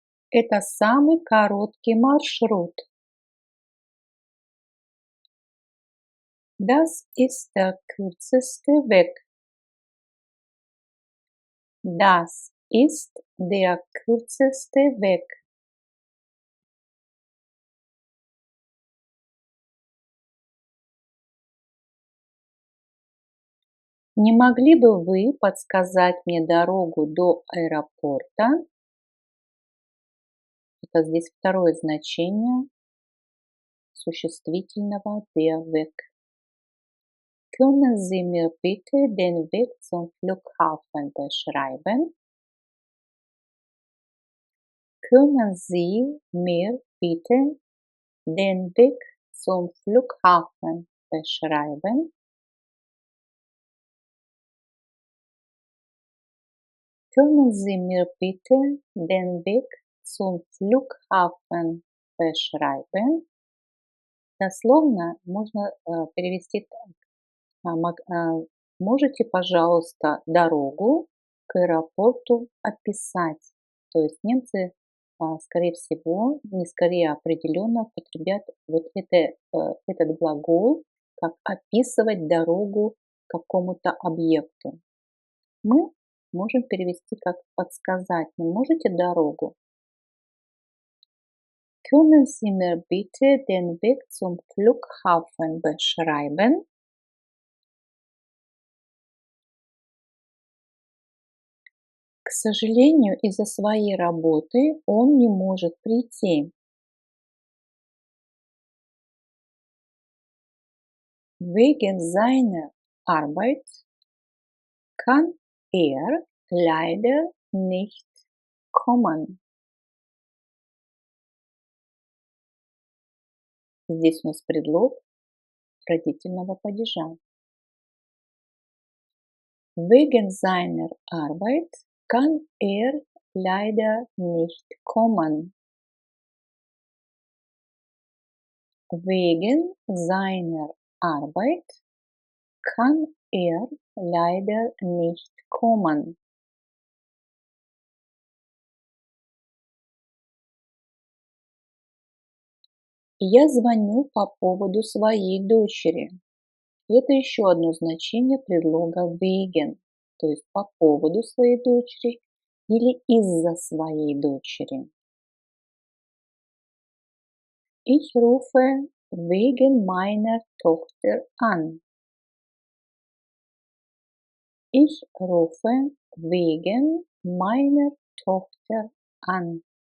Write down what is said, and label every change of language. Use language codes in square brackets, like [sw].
[ru] Это самый короткий маршрут. [de] Das ist der kürzeste Weg. Das ist der kürzeste Weg. [ru] Не могли бы вы подсказать мне дорогу до аэропорта? Это здесь второе значение существительного der Weg. [de] Können Sie mir bitte den Weg zum Flughafen beschreiben? Können Sie mir bitte den Weg zum Flughafen beschreiben? Können Sie mir bitte den Weg zum Flughafen beschreiben? [ru] Дословно можно перевести так. Можете, пожалуйста, дорогу к аэропорту описать? То есть немцы, скорее всего, не скорее, а определенно употребят вот этот глагол, как описывать дорогу к какому-то объекту. Мы можем перевести как подсказать. Вы можете дорогу? [de] Können Sie mir bitte den Weg zum Flughafen beschreiben? [ru] К сожалению, из-за своей работы он не может прийти. [de] Wegen seiner Arbeit kann er leider nicht kommen. [ru] Здесь у нас предлог родительного падежа. [de] Wegen seiner Arbeit kann er leider nicht kommen. Wegen seiner Arbeit kann er leider nicht kommen. [ru] Я звоню по поводу своей дочери. Это еще одно значение предлога wegen, то есть по поводу своей дочери или из-за своей дочери. [de] Ich rufe wegen meiner Tochter an. Ich rufe wegen meiner Tochter an.